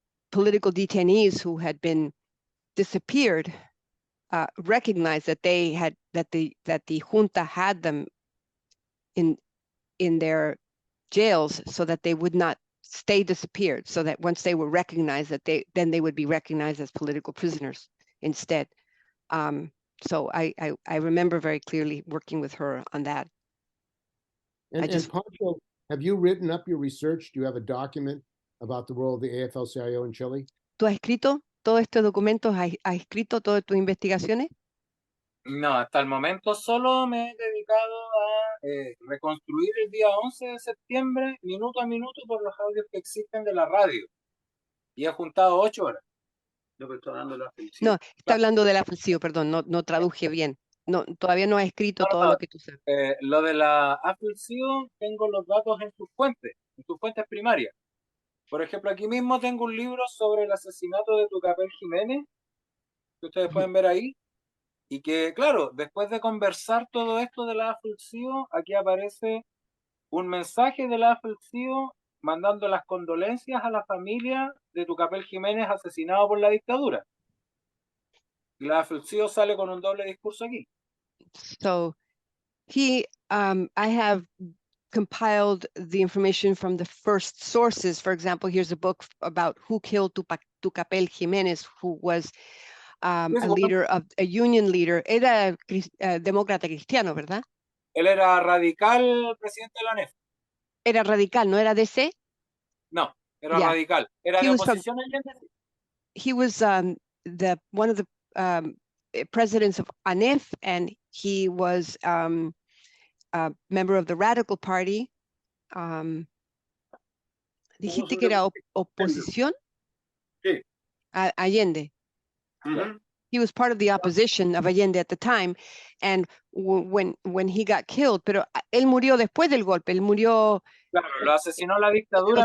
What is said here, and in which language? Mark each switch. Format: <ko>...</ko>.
<en>political detainees who had been disappeared, recognized that they had that the junta had them in their jails so that they would not stay disappeared, so that once they were recognized, that they would be recognized as political prisoners instead. So I remember very clearly working with her on that. And Poncho, have you written up your research? Do you have a document about the role of the AFL-CIO in Chile?</en> <es>¿Tú has escrito todos estos documentos? ¿Has escrito todas tus investigaciones? No, hasta el momento solo me he dedicado a reconstruir el día 11 de septiembre, minuto a minuto, por los audios que existen de la radio. Y he juntado 8 horas. No, está hablando del AFL-CIO, perdón, no traduje bien. No, todavía no has escrito todo lo que tú sabes. Lo de la AFL-CIO, tengo los datos en sus fuentes primarias. Por ejemplo, aquí mismo tengo un libro sobre el asesinato de Tucapel Jiménez, que ustedes pueden ver ahí, y que, claro, después de conversar todo esto de la AFL-CIO, aquí aparece un mensaje de la AFL-CIO mandando las condolencias a la familia de Tucapel Jiménez asesinado por la dictadura. Y la AFL-CIO sale con un doble discurso aquí.</es> <en>So I have compiled the information from the first sources. For example, here's a book about who killed Tucapel Jiménez, who was a leader of a union leader.</en> <es>Era demócrata cristiano, ¿verdad? Él era radical, presidente de la NEF. Era radical, ¿no era DC? No, era radical. Era de oposición al NEF.</es> <en>He was one of the presidents of ANEF, and he was a member of the Radical Party.</en> <es>Dijiste que era oposición? Sí. Allende.</es> <en>He was part of the opposition of Allende at the time, and when he got killed,</en> <es>pero él murió después del golpe, él murió. Claro, lo asesinó la dictadura</es>